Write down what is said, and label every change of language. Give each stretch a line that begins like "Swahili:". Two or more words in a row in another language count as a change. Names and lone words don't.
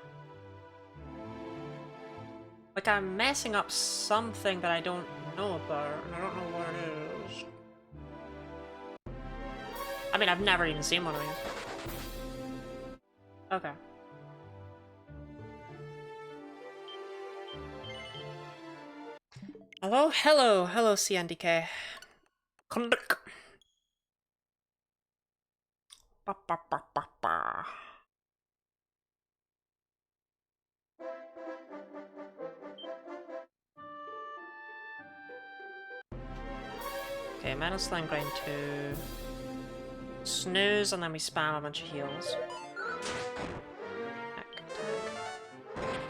English: Like, I'm messing up something that I don't know about, and I don't know what it is. I mean, I've never even seen one of these. Okay. Hello? Hello! Hello, CNDK. Ba, ba, ba, ba, ba. Okay, Metal Slime Grind 2. Snooze, and then we spam a bunch of heals. Attack, attack.